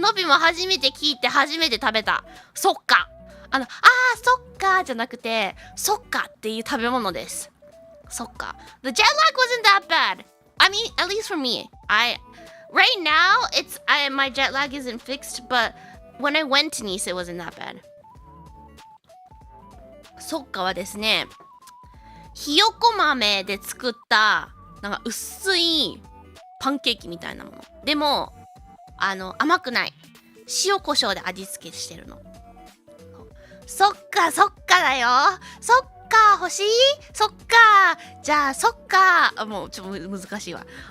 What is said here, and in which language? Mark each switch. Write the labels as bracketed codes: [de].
[ja] のびも初めて聞いて初めて食べた。ソッカ。ソッカじゃなくて、ソッカっていう食べ物です。ソッカ。 [en] The jet lag wasn't that bad. I mean, at least for me. Right now, my jet lag isn't fixed, but when I went to Nice, it wasn't that bad. [ja] ソッカはですね、ひよこ豆で作ったなんか薄いパンケーキみたいなものでも甘くない塩コショウで味付けしてるの。そっかだよ。そっか欲しい？そっかじゃあそっかもうちょっと難しいわ。